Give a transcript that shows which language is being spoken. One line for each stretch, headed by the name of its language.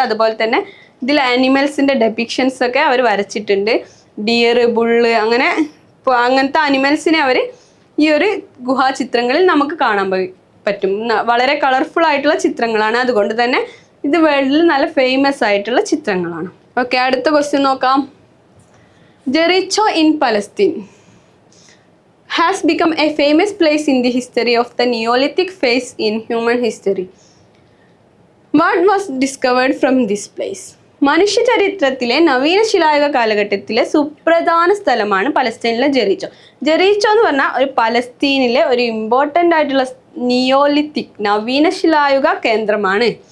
Malayalam: അതുപോലെ തന്നെ ഇതിൽ ആനിമൽസിൻ്റെ ഡെപ്പിക്ഷൻസ് ഒക്കെ അവർ വരച്ചിട്ടുണ്ട്. ഡിയർ, ബുള്ള്, അങ്ങനത്തെ അനിമൽസിനെ അവർ ഈ ഒരു ഗുഹാചിത്രങ്ങളിൽ നമുക്ക് കാണാൻ പറ്റും. വളരെ കളർഫുൾ ആയിട്ടുള്ള ചിത്രങ്ങളാണ്, അതുകൊണ്ട് തന്നെ ഇത് വേൾഡിൽ നല്ല ഫേമസ് ആയിട്ടുള്ള ചിത്രങ്ങളാണ്. ഓക്കെ, അടുത്ത ക്വസ്റ്റ്യൻ നോക്കാം.
English: Jericho in Palestine has become a famous place in the history of the Neolithic phase in human history. What was discovered from this place?
Malayalam: മനുഷ്യ ചരിത്രത്തിലെ നവീന ശിലായുഗ കാലഘട്ടത്തിലെ സുപ്രധാന സ്ഥലമാണ് പലസ്തീനിലെ ജെറിച്ചോ. ജെറിച്ചോ എന്ന് പറഞ്ഞാൽ ഒരു പലസ്തീനിലെ ഒരു ഇമ്പോർട്ടൻ്റ് ആയിട്ടുള്ള നിയോലിത്തിക് നവീന ശിലായുഗ കേന്ദ്രമാണ്.